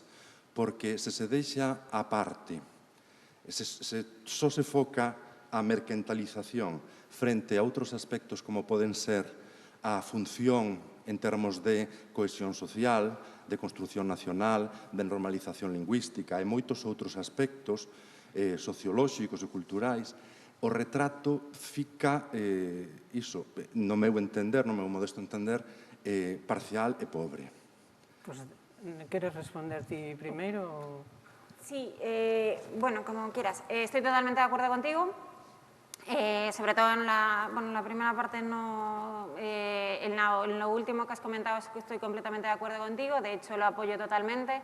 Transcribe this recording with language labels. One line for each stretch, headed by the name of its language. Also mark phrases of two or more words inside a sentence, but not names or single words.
Galician: Porque se deixa a parte, só se foca a mercantilización frente a outros aspectos como poden ser a función en termos de cohesión social, de construción nacional, de normalización lingüística e moitos outros aspectos sociolóxicos e culturais, o retrato fica, no meu entender, no meu modesto entender, parcial e pobre.
Spanish: ¿Quieres responder ti primero? Sí, bueno, como quieras. Estoy totalmente de acuerdo contigo. Sobre todo en la primera parte, no, en lo último que has comentado es que estoy completamente de acuerdo contigo, de hecho lo apoyo totalmente.